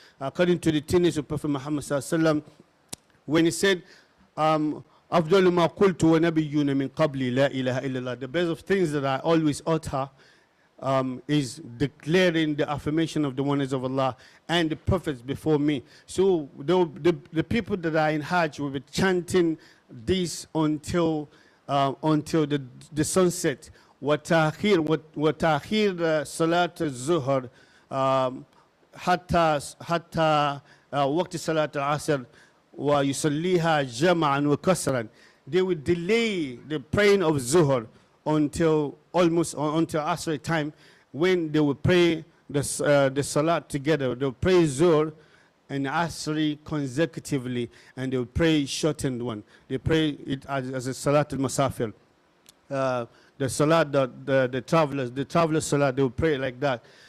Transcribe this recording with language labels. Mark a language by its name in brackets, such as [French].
[English] According to the teachings of Prophet Muhammad sallallahu alaihi wasallam, when he said, [Arabic] أفضل ما قلت ونبيون من قبلي لا إله إلا الله, [English] the best of things that I always utter is declaring the affirmation of the oneness of Allah and the prophets before me. So the people that are in Hajj will be chanting this until the sunset. [Arabic] وتأخير صلاة الظهر حتى وقت صلاة العصر ويصليها جمعا وكسرا. [English] They will delay the praying of Zuhr until Asr time, when they will pray the Salat together. They will pray Zuhr and Asr consecutively, and they will pray shortened one. They pray it as a Salat al-Masafir. The Salat, the traveler Salat, they will pray like that.